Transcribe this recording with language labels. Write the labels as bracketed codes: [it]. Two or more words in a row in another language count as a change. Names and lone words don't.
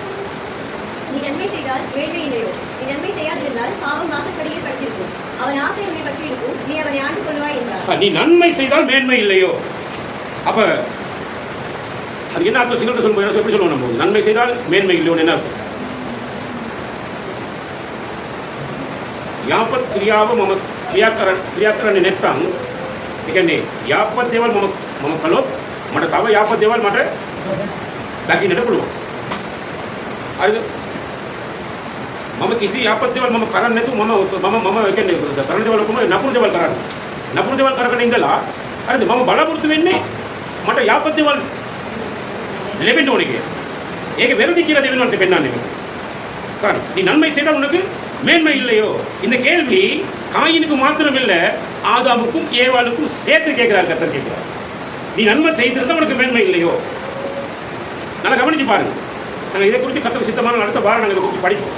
[ta] நீ நன்மை செய்தால் மேன்மை இல்லையோ, நீ நன்மை செய்யாதிருந்தால் பாவம் வாசற்படியே படுத்திருக்கும், அவன் ஆசை உன்னை பற்றி இருக்கும், நீ அவனை ஆண்டு கொள்வாய் என்றார். நீ நன்மை செய்தால் மேன்மை இல்லையோ, அப்ப அது என்ன அர்த்தம்? சிங்கள்ட்ட சொல்லும்போது எப்படி சொல்லுவோம் நம்ம? நன்மை செய்தால் மேன்மை இல்லையோன்னு என்ன அர்த்தம்? [si] යාපත ක්‍රියාව මම ක්‍රියාකරණ නෙත්තං ඒ කියන්නේ යාපත් දේවල් මම කළොත් මට තව යාපත් දේවල් මට දකින්නට පුළුවන්. හරිද? මම කිසි යාපත් දේවල් මම කරන්නේ නැතුව මම ඒ කියන්නේ කරන දේවල් ඔක්කොම නපුරු දේවල් කරන්නේ. නපුරු දේවල් කරගෙන ඉඳලා හරිද? මම බලාපොරොත්තු වෙන්නේ මට යාපත් දේවල් ලැබෙන්න ඕනේ කියලා. ඒක වැරදි කියලා දෙවියන්ට පෙන්නන්නේ. [ta] சரி, நீ நன்மை செய்தால் உனக்கு மேன்மை இல்லையோ? இந்த கேள்வி காயினுக்கு மாத்திரம் இல்ல, ஆதாமுக்கும் ஏவாளுக்கும் சேர்த்து கேட்கிறார். கர்த்தர் கேட்கிறார், நீ நன்மை செய்திருந்தா உனக்கு மேன்மை இல்லையோ? நல்லா கவனிச்சு பாருங்க. நாங்கள் இதை குறித்து கர்த்தர் சித்தமான அடுத்த வாரம் நாங்கள் இதை குறித்து படிப்போம்.